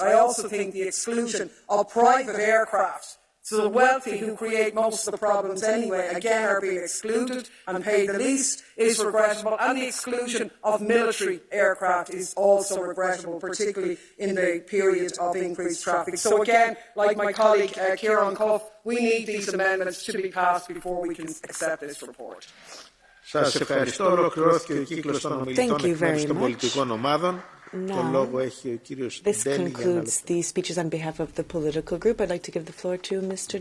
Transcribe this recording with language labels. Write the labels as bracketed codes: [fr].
[en] I also think the exclusion of private aircraft, so the wealthy who create most of the problems anyway, again are being excluded and pay the least, is regrettable, and the exclusion of military aircraft is also regrettable, particularly in the period of increased traffic. So again, like my colleague Kieran Cuff, we need these amendments to be passed before we can accept this report. [el] Σας ευχαριστώ. Ολοκληρώθηκε ο κύκλος των ομιλητών εκ μέρους των πολιτικών ομάδων. [en] Now, this concludes the speeches on behalf of the political group. I'd like to give the floor to Mr.